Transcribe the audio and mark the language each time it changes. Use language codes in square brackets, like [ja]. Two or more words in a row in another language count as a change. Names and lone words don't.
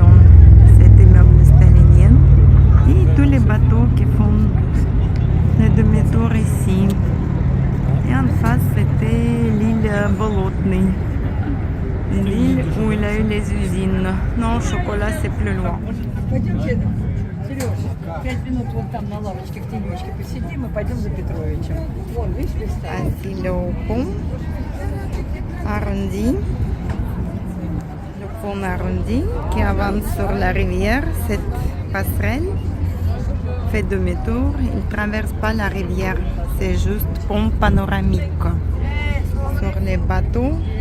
[fr] Cet immeuble stalinien. Et tous les bateaux qui font le demi-tour ici. Et en face, c'était l'île Bolotny. L'île où il a eu les usines. Non, chocolat, c'est plus loin. [ru] Пойдемте, Сереж, 5 минут вот там на лавочке в тенечке посидим и пойдем за Петровичем. Вон, видишь, листает. [fr] Ainsi le pont arrondi. Le pont arrondi qui avance sur la rivière. Cette passerelle fait demi-tour. Il ne traverse pas la rivière. C'est juste pont panoramique sur les bateaux.